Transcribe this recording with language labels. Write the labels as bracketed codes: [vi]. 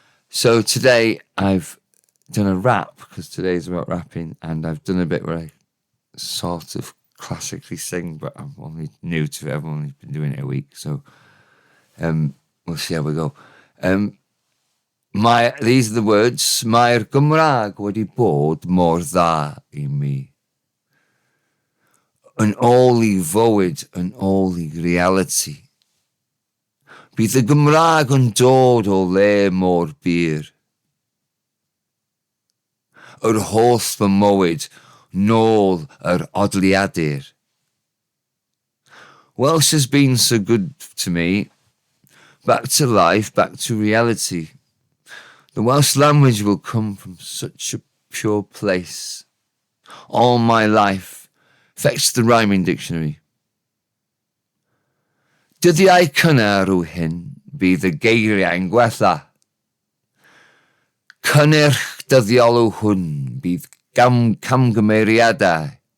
[en] So today I've done a rap, because today's about rapping, and I've done a bit where I sort of classically sing, but I'm only new to it. I've only been doing it a week, so we'll see how we go. These are the words. [cy] Mae'r Gymraeg wedi bod mor dda I mi. Yn ôl I fywyd, yn ôl I reality. Bydd y Gymraeg yn dod o le mor byr. Yr holl fy mywyd, nôl yr odliadur. [en] Welsh has been so good to me. Back to life, back to reality. The Welsh language will come from such a pure place. All my life, fetch the rhyming dictionary. [cy] Dyddiau cynnar yw hyn, bydd y geiriau'n gwella. Cynnyrch dyddiol yw hwn, bydd camgymeriadau.